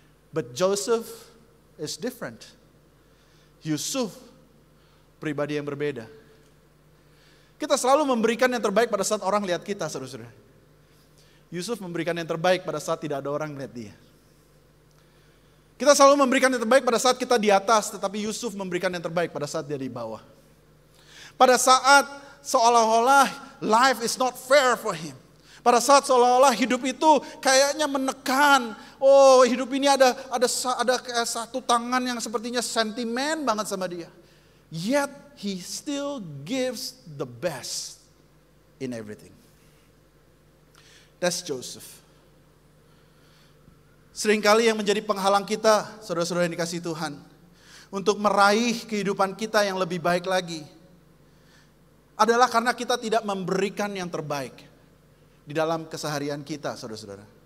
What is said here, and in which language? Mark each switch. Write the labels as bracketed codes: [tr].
[en] But Joseph is different. [id] Yusuf pribadi yang berbeda. Kita selalu memberikan yang terbaik pada saat orang lihat kita, saudara-saudara. Yusuf memberikan yang terbaik pada saat tidak ada orang lihat dia. Kita selalu memberikan yang terbaik pada saat kita di atas, tetapi Yusuf memberikan yang terbaik pada saat dia di bawah. Pada saat seolah-olah [en] life is not fair for him. [id] Pada saat seolah-olah hidup itu kayaknya menekan. Oh, hidup ini ada kayak satu tangan yang sepertinya sentimen banget sama dia. [en] Yet he still gives the best in everything. That's Joseph. [id] Seringkali yang menjadi penghalang kita, saudara-saudara yang dikasihi Tuhan, untuk meraih kehidupan kita yang lebih baik lagi, adalah karena kita tidak memberikan yang terbaik di dalam keseharian kita, saudara-saudara.